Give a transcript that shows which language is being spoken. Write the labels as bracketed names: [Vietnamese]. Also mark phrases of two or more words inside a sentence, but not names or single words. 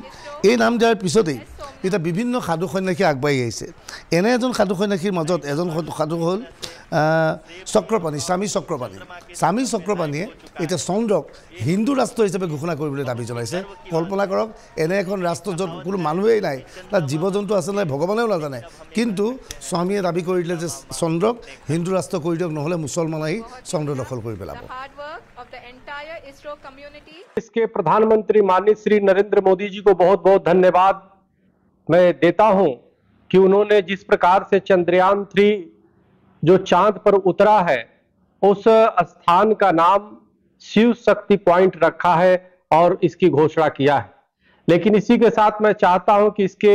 [Assamese] এই নাম দিয়াৰ পিছতেই এটা বিভিন্ন সাধু সন্যাসী আগবাঢ়ি আহিছে এনে এজন সাধু সন্যাসীৰ মাজত এজন সাধু হ'ল চক্ৰপাণী স্বামী চক্ৰপাণীয়ে এতিয়া চন্দ্ৰক হিন্দু ৰাষ্ট্ৰ হিচাপে ঘোষণা কৰিবলৈ দাবী জনাইছে কল্পনা কৰক এনে এখন ৰাষ্ট্ৰ য'ত কোনো মানুহেই নাই তাত জীৱ জন্তু আছে নাই ভগৱানেও নাজানে কিন্তু স্বামীয়ে দাবী কৰি দিলে যে চন্দ্ৰক হিন্দু ৰাষ্ট্ৰ কৰি দিয়ক নহ'লে মুছলমান আহি চন্দ্ৰ দখল কৰি পেলাব [Hindi] इसके प्रधानमंत्री माननीय श्री नरेंद्र मोदी जी को बहुत बहुत धन्यवाद मैं देता हूं कि उन्होंने जिस प्रकार से चंद्रयान 3 जो चांद पर उतरा है उस स्थान का नाम शिव शक्ति पॉइंट रखा है और इसकी घोषणा किया है लेकिन इसी के साथ मैं चाहता हूं कि इसके